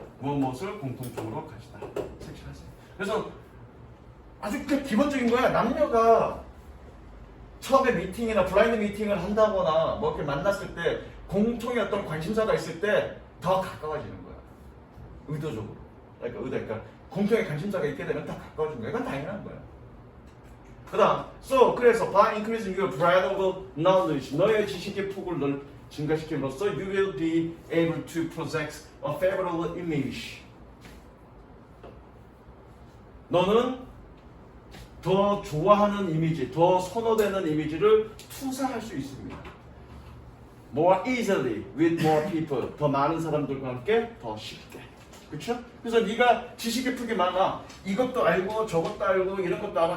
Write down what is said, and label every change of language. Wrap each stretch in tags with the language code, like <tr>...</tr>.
<ko>무엇을 공통점으로 가지다. 색칠하세요. 그래서 아주 그 기본적인 거야. 남녀가 처음에 미팅이나 블라인드 미팅을 한다거나 뭐 이렇게 만났을 때 공통의 어떤 관심사가 있을 때 더 가까워지는 거야. 의도적으로. 그러니까 공통의 관심사가 있게 되면 더 가까워지는 거야. 이건 당연한 거야. 그 다음, 그래서</ko> <en>by increasing your breadth of knowledge,</en> <ko>너의 지식의 폭을 증가시킴으로써</ko> <en>you will be able to project a favorable image.</en> <ko>너는 더 좋아하는 이미지, 더 선호되는 이미지를 투사할 수 있습니다.</ko> <en>More easily with more people,</en> <ko>더 많은 사람들과 함께 더 쉽게. 그렇죠? 그래서 네가 지식의 폭이 많아. 이것도 알고 저것도 알고 이런 것도 알아.</ko>